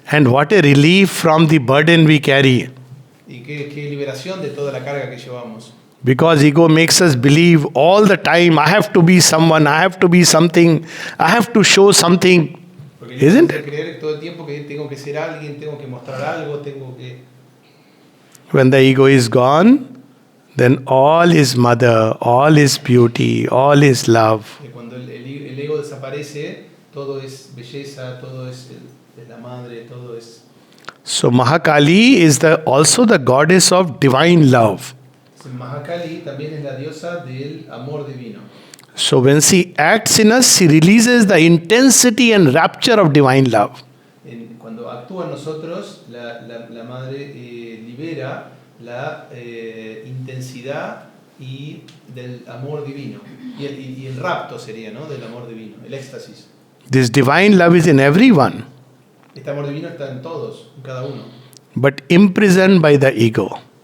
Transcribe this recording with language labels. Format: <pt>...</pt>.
<en>And what a relief from the burden we carry.</en> <es>Y qué liberación de toda la carga que llevamos.</es> <en>Because ego makes us believe all the time, I have to be someone, I have to be something, I have to show something.</en> <es>Porque el ego</es> <en>Isn't</en> <es>hace</es> <en>it?</en> <es>creer todo el tiempo que tengo que ser alguien, tengo que mostrar algo, tengo que...</es> <en>When the ego is gone, then all is mother, all is beauty, all is love.</en> <es>Cuando el ego desaparece, todo es belleza, todo es la madre, todo es...</es> <en>So Mahakali is also the goddess of divine love.</en> <es>Mahakali también es la diosa del amor divino.</es> <en>So when she acts in us, she releases the intensity and rapture of divine love.</en> <es>Cuando actúa en nosotros, la madre libera la intensidad y del amor divino. Y el rapto sería, ¿no? Del amor divino, el éxtasis.</es> <en>This divine love is in everyone,</en> <es>Este amor divino está en todos, en cada uno.</es> <en>but imprisoned by the ego.</en>